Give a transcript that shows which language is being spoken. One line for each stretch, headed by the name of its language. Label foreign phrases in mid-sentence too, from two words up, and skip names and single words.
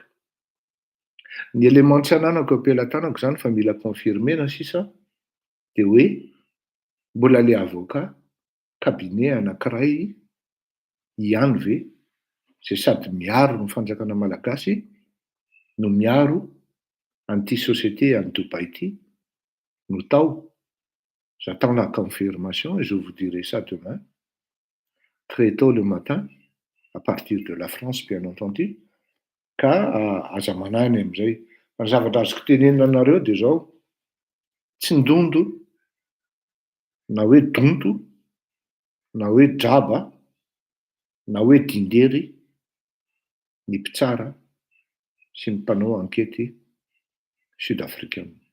Malagasy: Ny élément tsy ananako ampelantanako zany fa mila confirmena sisa de hoe mbola le
French: avocat cabinet
Malagasy: anankiray ihany ve zay sady miaro ny fanjakana malagasy no miaro an'ity société any Dubai ity no tao.
French: J'attends la confirmation et je vous dirai ça demain, très tôt le matin, à partir de la France, bien entendu,
Malagasy: ka aza manany am'izay. Fa ny zavatra azoko tenenina anareo de zao, tsy ndondo, na hoe donto, na hoe draba, na hoe dindery ny mpitsara sy ny mpanao ankety sud-africaine.